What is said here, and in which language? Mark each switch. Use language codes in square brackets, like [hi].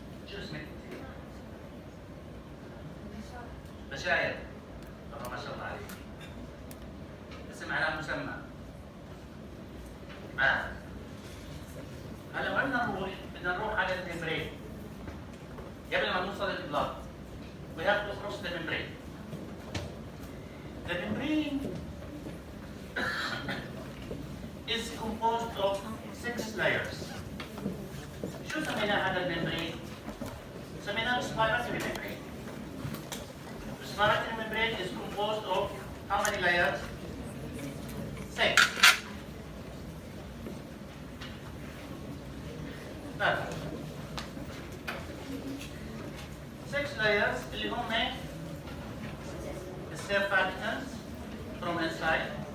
[ar] شو اسمك؟ بشاير. والله ما شاء الله عليك. اسم على مسمى. هلا وين بدنا نروح على الممبرين. قبل ما نوصل للبلاد. [en] We have to cross the membrane. The membrane is composed of 6 layers. [ar] شو سمينا هذا الممبرين؟ سميناه respiratory membrane. [en] Respiratory membrane is composed of how many layers? 6. That's 6 layers [ar] اللي هم [en] surfactants from inside.